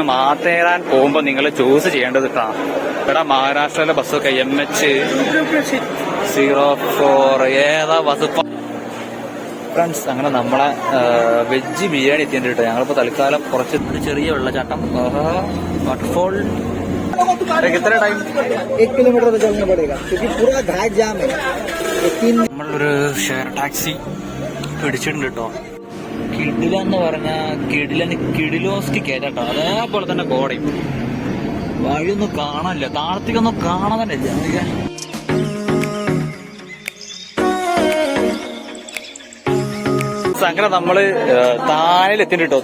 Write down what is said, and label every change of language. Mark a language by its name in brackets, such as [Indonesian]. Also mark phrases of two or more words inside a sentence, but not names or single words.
[Malayalam] മാത്തേരാൻ പോകുമ്പോ നിങ്ങൾ ചൂസ് ചെയ്യേണ്ടത് ഇവിടെ മഹാരാഷ്ട്രയിലെ ബസ്സൊക്കെ MH04 ഏതാ ബസ്. ഫ്രണ്ട്സ്, അങ്ങനെ നമ്മളെ വെജ് ബിരിയാണി എത്തിയിട്ടുണ്ട് കേട്ടോ. ഞങ്ങളിപ്പോ തൽക്കാലം കുറച്ച് ഒരു ചെറിയ വെള്ളച്ചാട്ടം വാട്ടർഫോൾ. എത്ര ടൈം? [Hindi] 1 किलोमीटर तो चलना पड़ेगा क्योंकि पूरा घाट जाम है. [Malayalam] നമ്മളൊരു [English] share taxi [Malayalam] പിടിച്ചിട്ടുണ്ട് കേട്ടോ. കിഡിലെന്ന് പറഞ്ഞ കിഡിലോസ്കി കേട്ടോ. അതേപോലെ തന്നെ കോടയും വഴിയൊന്നും കാണാനില്ല, താഴത്തേക്കൊന്നും കാണാൻ തന്നെ ഇല്ല. അങ്ങനെ നമ്മള് താനെത്തിണ്ട് കേട്ടോ.